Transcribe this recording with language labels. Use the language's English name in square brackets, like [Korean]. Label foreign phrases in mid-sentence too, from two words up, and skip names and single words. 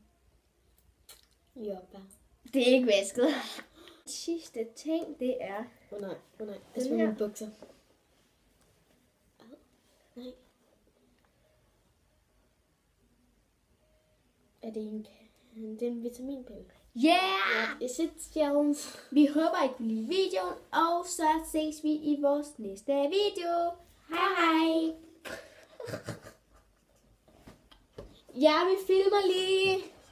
[Danish] Jobba. Det er ikke vasket. Sidste ting, det er... nej. Det er mine bukser. Nej. Er det en vitaminpille? [English] Yeah! Is it challenge? [Danish] Vi håber, I kunne lide videoen, og så ses vi i vores næste video. Hej! Ja, vi filmer lige.